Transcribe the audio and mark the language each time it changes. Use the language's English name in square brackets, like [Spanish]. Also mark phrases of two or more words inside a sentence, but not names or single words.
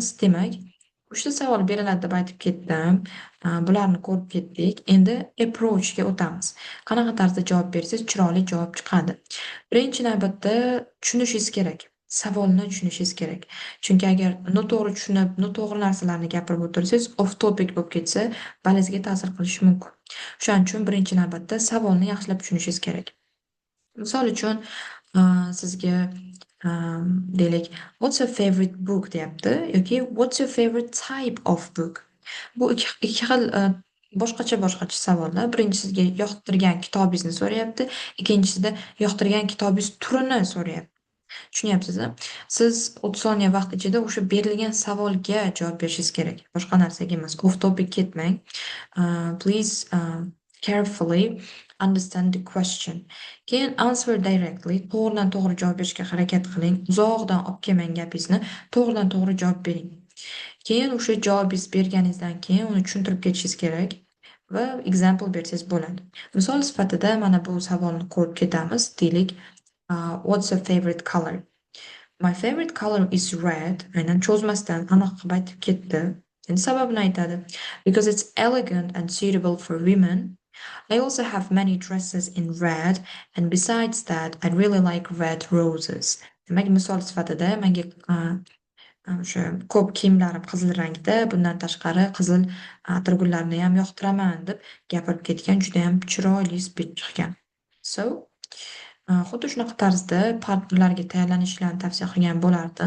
[Uzbek] Demak, 3 ta savol beriladi deb aytib ketdim. Bularni ko'rib ketdik. Endi approachga o'tamiz. Qanaqa tarzda javob bersangiz chiroyli javob chiqadi. Birinchi navbatda tushunishingiz kerak. Savolni tushunishingiz kerak. Chunki agar noto'g'ri tushunib, noto'g'ri narsalarni gapirib o'tirsangiz, [English] off topic [Uzbek] bo'lib ketsa, ballingizga ta'sir qilishi mumkin. Shuning uchun birinchi navbatda savolni yaxshilab tushunishingiz kerak. Misol uchun, sizga deylik, [English] what's your favorite book [Uzbek] deyapti yoki [English] what's your favorite type of book. [Uzbek] Bu ikki xil boshqacha savollar. Birinchi sizga yoqtirgan kitobingizni so'rayapti, ikkinchisida yoqtirgan kitobingiz turini so'rayapti. Tushunyapsizmi? Siz 30 soniya vaqt ichida o'sha berilgan savolga javob berishingiz kerak. Boshqa narsaga emas. [English] Off topic ketmang. Please carefully understand the question. Keyin answer directly. [Uzbek] To'g'ridan to'g'ri javob berishga harakat qiling. Uzoqdan olib kelmang gapingizni. To'g'ridan to'g'ri javob bering. Keyin o'sha javobingiz berganingizdan keyin uni tushuntirib ketishingiz kerak va example bersangiz bo'ladi. Misol sifatida mana bu savolni ko'rib ketamiz. Deylik, [English] what's your favorite color? My favorite color is red. [Uzbek] Aynan cho'zmasdan aniq qilib aytib ketdi. Endi sababini aytadi. [English] Because it's elegant and suitable for women. I also have many dresses in red, and besides that, I really like red roses. [Uzbek] Demak, misol sifatida menga o'sha ko'p kiyimlarim qizil rangda, bundan tashqari qizil atirgullarni ham yoqtiraman deb gapirib ketgan, juda ham chiroyli spich chiqgan. So, xuddi shunaqa tarzda partnerlarga tayyorlanishlarni tavsiya qilgan bo'lardim.